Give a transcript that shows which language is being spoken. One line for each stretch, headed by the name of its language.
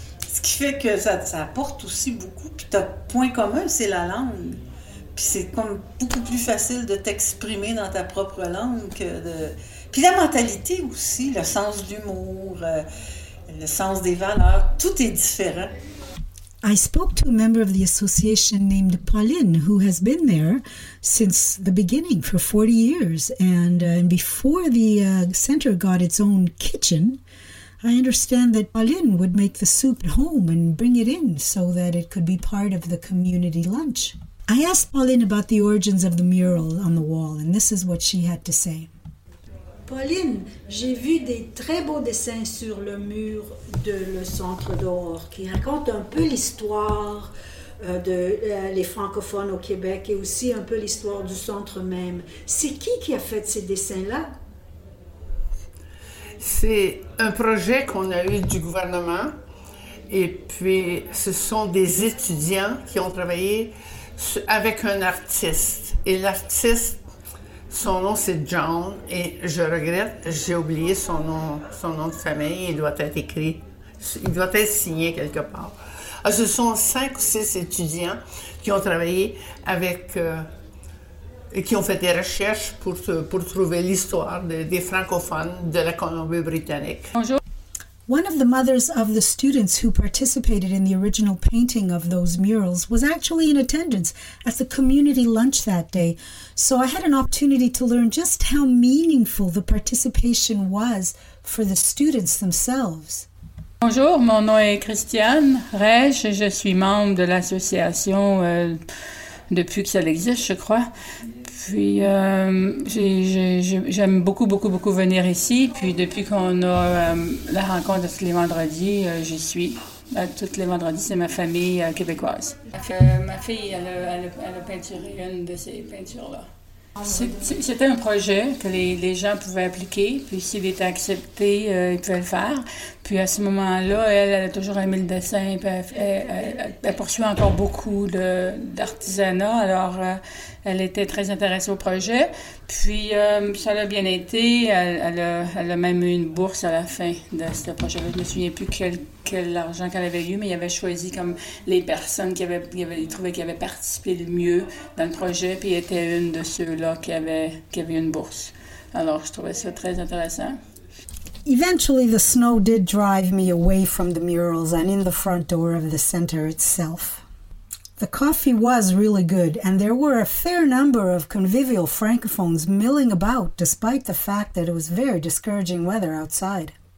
French: Ce qui fait que ça apporte aussi beaucoup. Puis ton point commun, c'est la langue. Puis c'est comme beaucoup plus facile de t'exprimer dans ta propre langue que de... Puis la mentalité aussi, le sens de l'humour, le sens des valeurs, tout est différent.
English: I spoke to a member of the association named Pauline, who has been there since the beginning for 40 years. And before the center got its own kitchen, I understand that Pauline would make the soup at home and bring it in so that it could be part of the community lunch. I asked Pauline about the origins of the mural on the wall, and this is what she had to say.
French: Pauline, j'ai vu des très beaux dessins sur le mur de le centre d'Or qui racontent un peu l'histoire les francophones au Québec et aussi un peu l'histoire du centre même. C'est qui a fait ces dessins-là? C'est un projet qu'on a eu du gouvernement et puis ce sont des étudiants qui ont travaillé avec un artiste et l'artiste, son nom c'est John et je regrette, j'ai oublié son nom de famille, il doit être écrit, il doit être signé quelque part. Alors, ce sont 5 ou 6 étudiants qui ont travaillé avec... et qui ont fait des recherches pour trouver l'histoire des francophones de la Colombie-Britannique. Bonjour.
English: One of the mothers of the students who participated in the original painting of those murals was actually in attendance at the community lunch that day. So I had an opportunity to learn just how meaningful the participation was for the students themselves.
French: Bonjour, mon nom est Christiane Reich et je suis membre de l'association depuis que ça existe, je crois. Puis j'aime beaucoup, beaucoup, beaucoup venir ici. Puis depuis qu'on a la rencontre tous les vendredis, j'y suis. Ben, tous les vendredis, c'est ma famille québécoise. Ma fille, elle a peinturé une de ces peintures-là. C'était un projet que les gens pouvaient appliquer. Puis s'il était accepté, ils pouvaient le faire. Puis à ce moment-là, elle a toujours aimé le dessin. Puis elle poursuit encore beaucoup d'artisanat. Alors, elle était très intéressée au projet. Puis ça l'a bien été. Elle a même eu une bourse à la fin de ce projet. Je ne me souviens plus quel argent qu'elle avait eu, mais il avait choisi comme les personnes qui avaient trouvé qui avaient participé le mieux dans le projet. Puis était une de ceux-là qui avait une bourse. Alors, je trouvais ça très intéressant.
English: Eventually, the snow did drive me away from the murals and in the front door of the center itself. The coffee was really good, and there were a fair number of convivial francophones milling about, despite the fact that it was very discouraging weather outside.